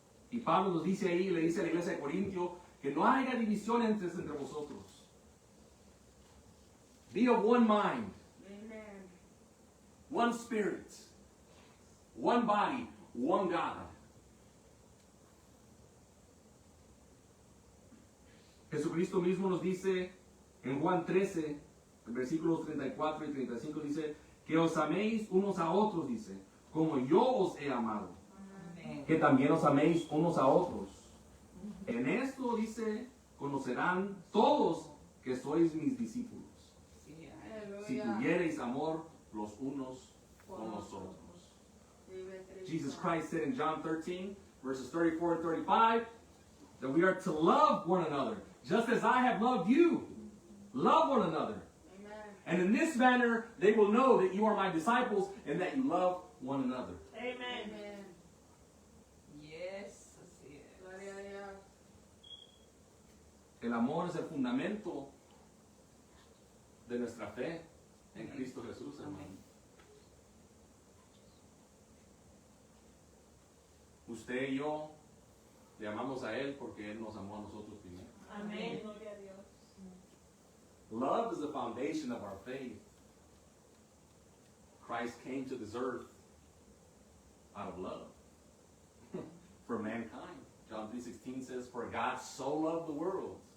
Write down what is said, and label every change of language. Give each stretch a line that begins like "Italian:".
Spanish: Y Pablo nos dice ahí, le dice a la iglesia de Corintio, que no haya división entre vosotros.
English: Be of one mind, Amen. one spirit, one body, one God.
Spanish: Jesucristo mismo nos dice en Juan 13, versículos 34 y 35, dice, que os améis unos a otros, dice, como yo os he amado, que también os améis unos a otros. En esto, dice, conocerán todos que sois mis discípulos, si tuviereis amor los unos con los otros.
English: Jesus Christ said in John 13, verses 34 and 35, that we are to love one another, just as I have loved you. Love one another. Amen. And in this manner, they will know that you are my disciples and that you love one another. Amen. Amen.
Spanish: Yes, así es. Gloria a Dios. El amor es el fundamento de nuestra fe en Cristo Jesús, hermano. Usted y yo le amamos a Él porque Él nos amó a nosotros primero. Amén. Gloria a Dios.
English: Love is the foundation of our faith. Christ came to this earth out of love for mankind. John 3:16 says, for God so loved the world.